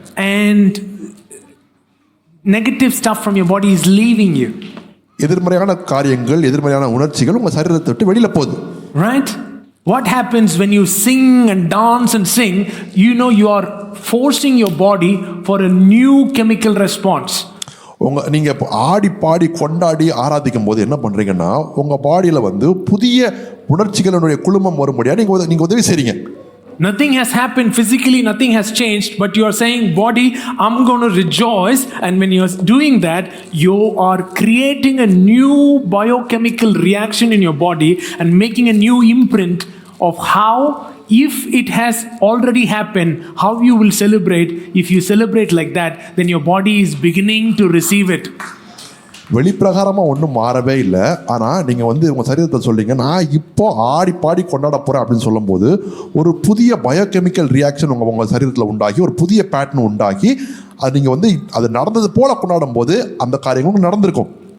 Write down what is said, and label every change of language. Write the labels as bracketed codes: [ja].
[en] And negative stuff from your body is leaving you. [ta] எதிர்மறையான காரியங்கள், எதிர்மறையான உணர்ச்சிகள் உங்கள் சரீரத்தை விட்டு வெளியில் போகுது. [en] Right? What happens when you sing and dance and sing? You know you are forcing your body for a new chemical response. [ta] நீங்க இப்போ ஆடி பாடி கொண்டாடி ஆராதிக்கும் போது என்ன பண்றீங்கன்னா உங்க பாடியில வந்து புதிய உணர்ச்சிகளுடைய குழுமம் வரும்படியா நீங்க உதவி செய்றீங்க. [en] Nothing has happened physically, nothing has changed, but you are saying, body, I'm going to rejoice. And when you're doing that, you are creating a new biochemical reaction in your body and making a new imprint of how, if it has already happened, how you will celebrate. If you celebrate like that, then your body is beginning to receive it. [ta] வெளிப்பிரகாரமா ஒன்றும் மாறவே இல்லை. ஆனால் நீங்கள் வந்து உங்கள் சரீரத்தை சொல்றீங்க, நான் இப்போ ஆடி பாடி கொண்டாட போகிறேன் அப்படின்னு சொல்லும்போது ஒரு புதிய பயோகெமிக்கல் ரியாக்ஷன் உங்கள் சரீரத்தில் உண்டாகி ஒரு புதிய பேட்டர்ன் உண்டாகி அது நீங்கள் வந்து அது நடந்தது போல கொண்டாடும் போது அந்த காரியங்களும் நடந்திருக்கும்.